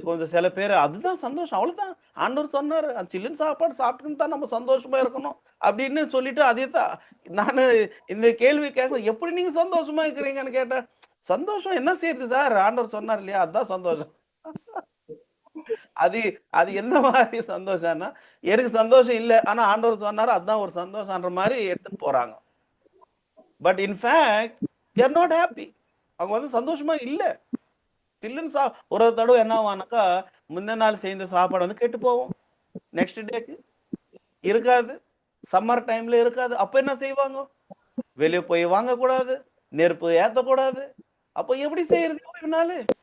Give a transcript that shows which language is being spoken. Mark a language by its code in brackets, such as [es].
[ta] கொஞ்சம் சில பேர் அதுதான் சந்தோஷம், அவ்வளவுதான் ஆண்டவர் சொன்னாரு சில்லுன்னு சாப்பாடு சாப்பிட்டுன்னு தான் நம்ம சந்தோஷமா இருக்கணும் அப்படின்னு சொல்லிட்டு அதே தான் நான் இந்த கேள்வி கேட்க எப்படி நீங்க சந்தோஷமா இருக்கிறீங்கன்னு கேட்டேன். சந்தோஷம் என்ன செய்யறது சார்? ஆண்டவர் சொன்னார் இல்லையா, அதுதான் சந்தோஷம். அது எந்த மாதிரி சந்தோஷம்னா எனக்கு சந்தோஷம் இல்லை ஆனா ஆண்டவர் சொன்னாரு அதுதான் ஒரு சந்தோஷம்ன்ற மாதிரி எடுத்துட்டு போறாங்க. [en] But in fact they are not happy. [ta] அவங்க வந்து சந்தோஷமா இல்லை. சில்லுன்னு ஒரு தடவை என்ன ஆவானாக்கா முந்தின நாள் செய்த சாப்பாடு வந்து கெட்டு போவோம், நெக்ஸ்ட் டேக்கு இருக்காது, சம்மர் டைம்ல இருக்காது. அப்ப என்ன செய்வாங்க? வெளியே போய் வாங்கக்கூடாது, நெருப்பு ஏத்தக்கூடாது. அப்போ எப்படி செய்யறது ஓய்வு நாள்?